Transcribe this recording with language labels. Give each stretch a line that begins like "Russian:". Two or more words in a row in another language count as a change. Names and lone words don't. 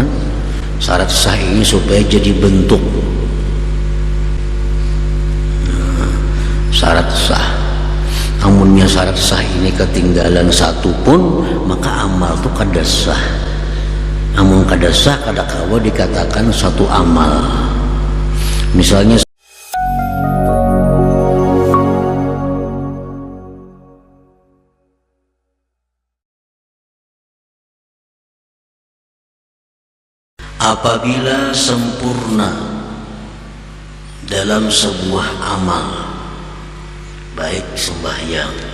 Indonesian: Syarat sah ini supaya jadi bentuk. Syarat sah.
Banjar: Amunnya syarat sah ini ketinggalan satu pun, maka amal itu kada sah. Amun kada sah, kada kawa dikatakan satu amal.
Indonesian: Misalnya apabila sempurna dalam sebuah amal, baik sembahyang